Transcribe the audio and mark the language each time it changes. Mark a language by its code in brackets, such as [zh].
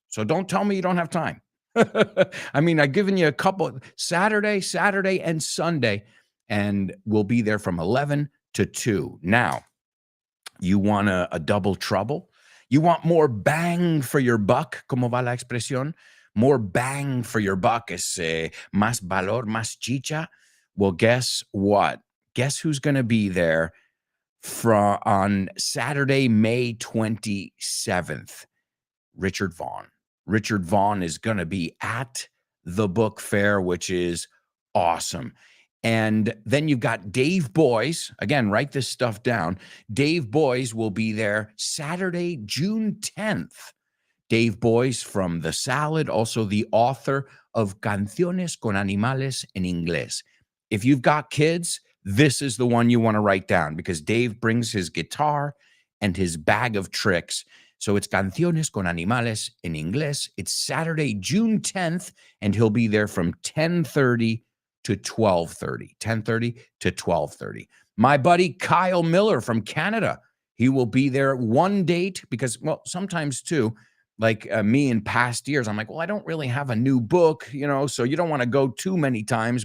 [en] So don't tell me you don't have time. I've given you a couple, Saturday, and Sunday, and we'll be there from 11 to 2. Now, you want a double trouble? You want more bang for your buck? [es] ¿Cómo va la expresión? [en] More bang for your buck [es] es más valor, más chicha. [en] Well, guess what? Guess who's going to be there on Saturday, May 27th? Richard Vaughn. Richard Vaughn is going to be at the book fair, which is awesome. And then you've got Dave Boyes. Again, write this stuff down. Dave Boyes will be there Saturday, June 10th. Dave Boyes from The Salad, also the author of Canciones con Animales en Inglés. If you've got kids, this is the one you want to write down because Dave brings his guitar and his bag of tricks. So it's Canciones con Animales en Inglés. It's Saturday, June 10th, and he'll be there from 10:30 to 12:30. 10:30 to 12:30. My buddy Kyle Miller from Canada, he will be there one date because, well, sometimes too, like me in past years, I'm like, well, I don't really have a new book, so you don't want to go too many times.